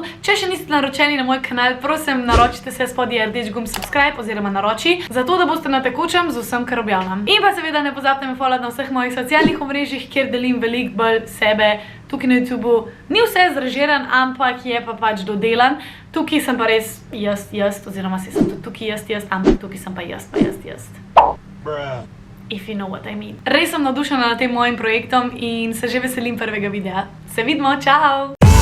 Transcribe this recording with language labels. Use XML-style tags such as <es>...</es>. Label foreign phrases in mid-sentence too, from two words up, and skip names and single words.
<sl>Če še niste naročeni na moj kanal, prosim, naročite se spodaj rdeč gumb subscribe oziroma naroči, zato da boste na tekočem z vsem, kar objavljam. In pa seveda ne pozabite me followati na vseh mojih socialnih omrežjih, kjer delim veliko bolj sebe. Tukaj na YouTubeu ni vse zrežiran, ampak je pa pač dodelan. Tukaj sem pa res jaz, oziroma sem tudi tukaj jaz, ampak tukaj sem pa jaz.</sl> <en>If you know what I mean.</en> <sl>Res sem navdušena nad tem mojim projektom in se že veselim prvega videa. Se vidimo, čau!</sl>